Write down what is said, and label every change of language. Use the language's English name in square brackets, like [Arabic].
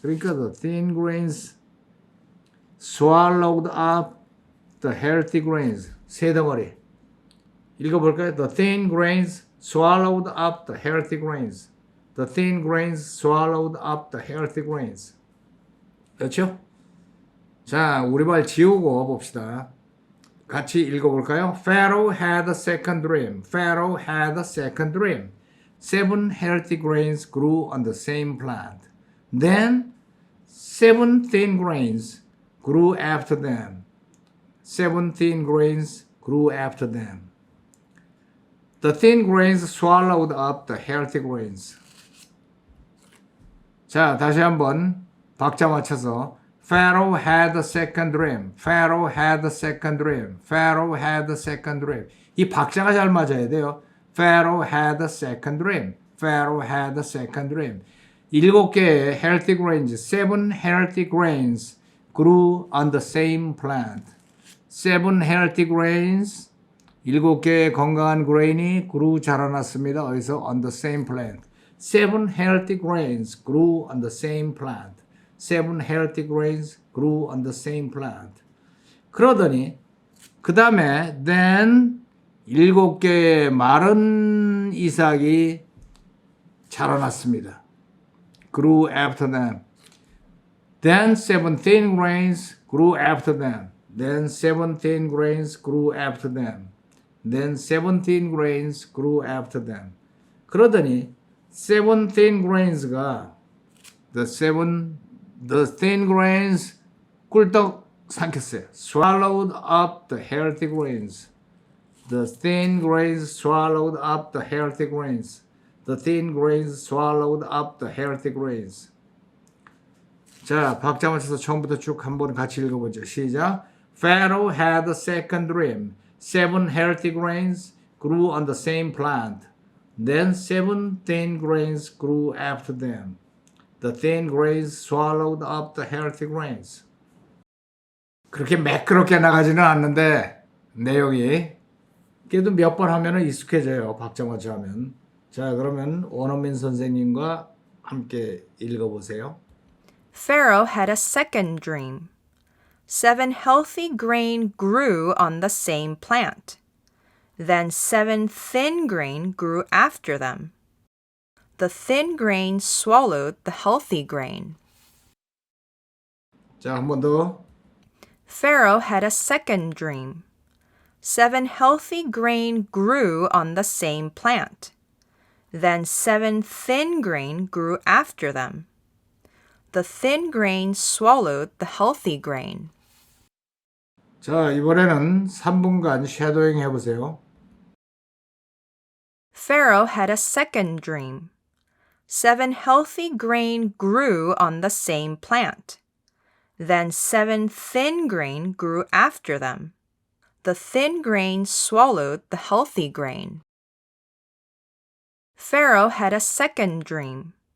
[Korean] 그러니까 [English] the thin grains swallowed up the healthy grains. [Korean] 세 덩어리. 읽어볼까요? [English] The thin grains swallowed up the healthy grains. The thin grains swallowed up the healthy grains. [Korean] 그렇죠? 자, 우리말 지우고 봅시다. 같이 읽어볼까요? [English] Pharaoh had a second dream. Pharaoh had a second dream. 7 healthy grains grew on the same plant. Then 7 thin grains grew after them. 7 thin grains grew after them. The thin grains swallowed up the healthy grains. [Korean] 자, 다시 한번 박자 맞춰서 [English] Pharaoh had a second dream. Pharaoh had a second dream. Pharaoh had a second dream. [Korean] 이 박자가 잘 맞아야 돼요. [English] Pharaoh had a second dream. Pharaoh had a second dream. [Korean] 7개의 [English] healthy grains, 7 healthy grains grew on the same plant. 7 healthy grains, [Korean] 7개의 건강한 grain이 grew 자라났습니다. 어디서? [English] On the same plant. 7 healthy grains grew on the same plant. 7 healthy grains grew on the same plant. [Korean] 그러더니 그 다음에 then 7개의 마른 이삭이 자라났습니다. [English] grew after them. Then 7 thin grains grew after them. Then 7 thin grains grew after them. Then 7 thin grains grew after them. [Korean] 그러더니 [English] 7 thin grains가 the thin grains [Korean] 꿀떡 삼켰어요. [English] swallowed up the healthy grains. The thin grains swallowed up the healthy grains. The thin grains swallowed up the healthy grains. [Korean] 자, 박자 맞춰서 처음부터 쭉 한번 같이 읽어보죠. 시작. [English] Pharaoh had a second dream. 7 healthy grains grew on the same plant. Then 7 thin grains grew after them. The thin grains swallowed up the healthy grains. [Korean] 그렇게 매끄럽게 나가지는 않는데 내용이 그래도 몇 번 하면 익숙해져요. 박자 맞춰 하면. 자, 그러면 원어민 선생님과 함께 읽어보세요. [English] Pharaoh had a second dream. 7 healthy grain grew on the same plant. Then 7 thin grain grew after them. The thin grain swallowed the healthy grain. [Korean] 자, 한 번 더. [English] Pharaoh had a second dream. 7 healthy grain grew on the same plant. Then 7 thin grain grew after them. The thin grain swallowed the healthy grain. [Korean] 자, 이번에는 3분간 쉐도잉 해보세요. [English] Pharaoh had a second dream. 7 healthy grain grew on the same plant. Then 7 thin grain grew after them. The thin grain swallowed the healthy grain. Pharaoh had a second dream.